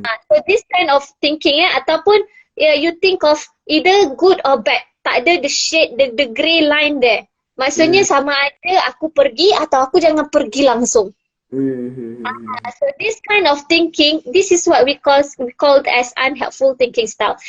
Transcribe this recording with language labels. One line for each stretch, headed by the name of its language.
English: So this kind of thinking
Malay: ataupun
English: you think of either good or bad.
Malay: Tak ada
English: the shade, the grey line there.
Malay: Maksudnya sama ada aku pergi atau aku jangan pergi langsung.
English: So this kind of thinking, this is what we called as unhelpful thinking style.